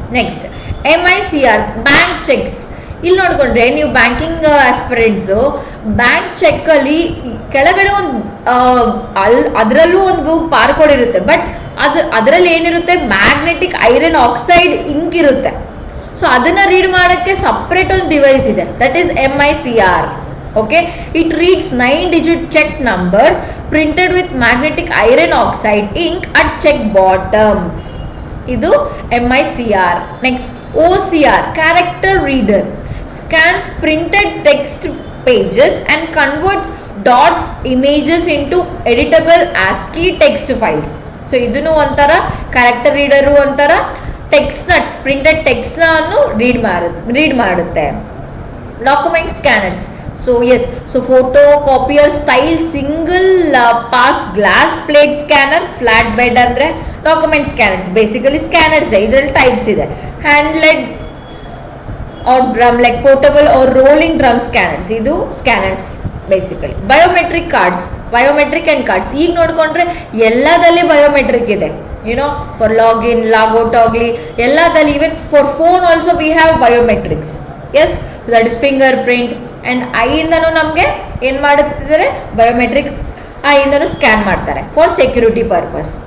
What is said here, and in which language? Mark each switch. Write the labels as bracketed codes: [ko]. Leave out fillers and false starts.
[kn] Next MICR bank cheques. ಇಲ್ಲಿ ನೋಡ್ಕೊಂಡ್ರೆ ನೀವು ಬ್ಯಾಂಕಿಂಗ್ ಆಸ್ಪಿರೆಂಟ್ಸ್ ಬ್ಯಾಂಕ್ ಚೆಕ್ ಅಲ್ಲಿ ಕೆಳಗಡೆ ಒಂದು ಅದರಲ್ಲೂ ಒಂದು ಬಾರ್ಕೋಡ್ ಇರುತ್ತೆ, ಬಟ್ ಅದರಲ್ಲಿ ಏನಿರುತ್ತೆ, ಮ್ಯಾಗ್ನೆಟಿಕ್ ಐರನ್ ಆಕ್ಸೈಡ್ ಇಂಕ್ ಇರುತ್ತೆ. ಸೊ ಅದನ್ನ ರೀಡ್ ಮಾಡಕ್ಕೆ ಸಪ್ರೇಟ್ ಒಂದು ಡಿವೈಸ್ ಇದೆ, that is MICR. [en] Okay, it reads 9 digit cheque numbers printed with magnetic iron oxide ink at cheque bottoms. [kn] ಇದು MICR. [en] Next OCR character reader scans printed text pages and converts dot images into editable ASCII text files. [kn] So ಇದನ್ನು ಒಂಥರ character reader ಒಂಥರ text ನ printed text ನ read ಮಾಡುತ್ತೆ. Document scanners. [en] So yes, so photocopier style single pass glass plate scanner, flatbed ಅಂದ್ರೆ document scanners. [kn] Basically scanners ಇದರಲ್ಲಿ types ಇದೆ. [en] Handheld or drum like portable or rolling drum scanners. [kn] ಇದು scanners basically. Biometric cards, biometric and cards. ಈಗ ನೋಡ್ಕೊಂಡ್ರೆ ಎಲ್ಲದಲ್ಲಿ biometric ಇದೆ, YONO for login, logout ಆಗಲಿ ಎಲ್ಲದಲ್ಲಿ. [en] Even for phone also we have biometrics. Yes, that is fingerprint and [kn] ಐಯಿಂದನೂ ನಮಗೆ ಏನ್ ಮಾಡುತ್ತಿದ್ದಾರೆ, biometric ಐಯಿಂದನೂ scan ಮಾಡ್ತಾರೆ [en] For security purpose.